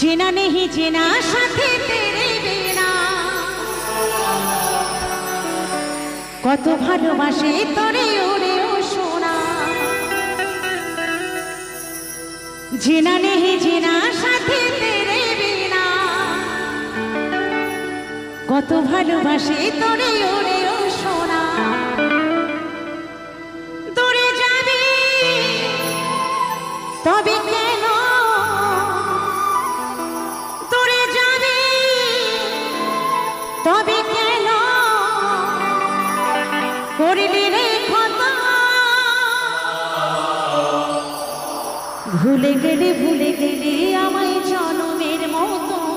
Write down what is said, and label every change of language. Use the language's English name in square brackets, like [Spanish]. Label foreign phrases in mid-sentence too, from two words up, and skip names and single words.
[Hindi] नहीं जीना साथी तेरे बिना [Bangla] কত ভালোবাসে তোরে ওরে ও সোনা [Hindi] जीना नहीं जीना साथी तेरे बिना [Bangla] কত ভালোবাসে তোরে ওরে ও সোনা তোরে যাবি তবে কেন তোরে যাবি তবে কেন করলি রে খতা ভুলে গেলে আমায় জনমের মতো